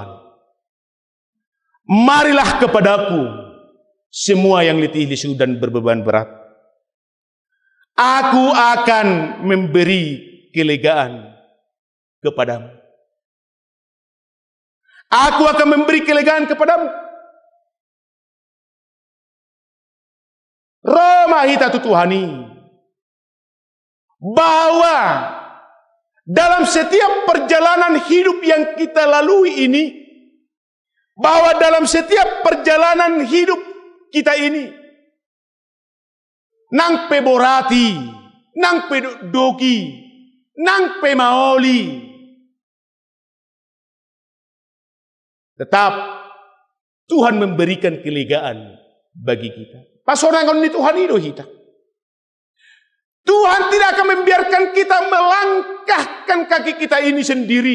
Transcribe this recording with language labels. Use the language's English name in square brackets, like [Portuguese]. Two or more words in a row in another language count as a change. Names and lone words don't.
[Indonesian] Marilah kepadaku semua yang letih lesu dan berbeban berat. Aku akan memberi kelegaan kepadamu. Aku akan memberi kelegaan kepadamu. [Batak Toba] Roma hita tutuhani [Indonesian] bahwa dalam setiap perjalanan hidup yang kita lalui ini, bahwa dalam setiap perjalanan hidup kita ini, [Batak Toba] nang pe borati, nang pe doki, nang pe maoli, [Indonesian] tetap Tuhan memberikan kelegaan bagi kita. [Batak Toba] Pasorangan ni Tuhan [Indonesian] itu kita. Tuhan tidak akan membiarkan kita melangkahkan kaki kita ini sendiri.